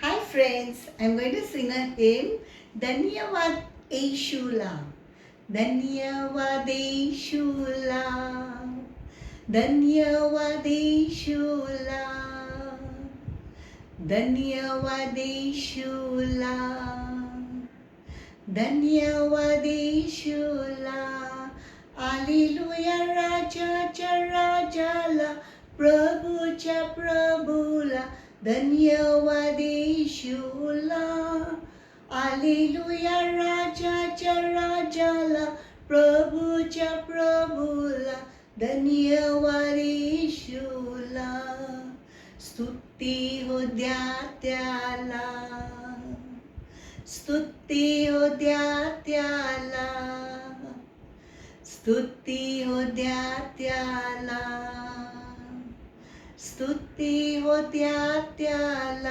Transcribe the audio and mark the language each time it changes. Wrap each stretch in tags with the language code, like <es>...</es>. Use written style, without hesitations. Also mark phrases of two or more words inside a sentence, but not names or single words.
<en>friends, I'm going to sing a hymn,</en> <mr>धन्यवाद येशूला. धन्यवाद येशूला. धन्यवाद येशूला. धन्यवाद येशूला. धन्यवाद येशूला. आलेलुया राजाच्या राजाला. प्रभूच्या प्रभूला. धन्यवाद येशूला. आलेलुया राजाच्या राजाला. प्रभूच्या प्रभूला. धन्यवाद येशूला. स्तुती हो द्या त्याला, स्तुती हो द्या त्याला, स्तुती हो द्या त्याला, स्तुती हो द्या त्याला.</mr>